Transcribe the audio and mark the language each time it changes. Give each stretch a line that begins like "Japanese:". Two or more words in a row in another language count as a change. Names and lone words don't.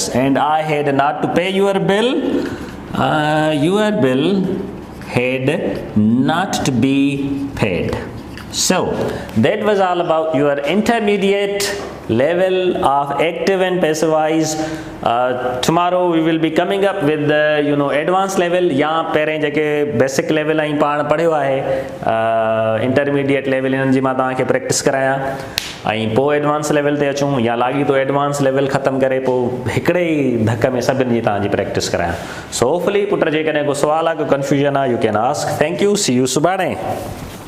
English: And I had not to pay your bill. Your bill had not to be paid. So that was all about your intermediate level of active and passive voice. Tomorrow we will be coming up with the advanced level.
Sindhi: या पहिरें जेके
English: basic level
Sindhi: ऐं पाण पढ़ियो आहे
English: intermediate level,
Sindhi: इन्हनि जी मां तव्हांखे प्रैक्टिस करायां ऐं पोइ
English: advance level
Sindhi: ते अचूं, या लागी तो
English: advance level
Sindhi: ख़तमु करे पोइ हिकिड़े ई धक में सभिनी जी तव्हांजी प्रैक्टिस करायां.
English: so hopefully
Sindhi: पुट जेकॾहिं को सुवाल आहे, को कंफ्यूजन आहे,
English: You can ask. Thank you. See you सुभाणे.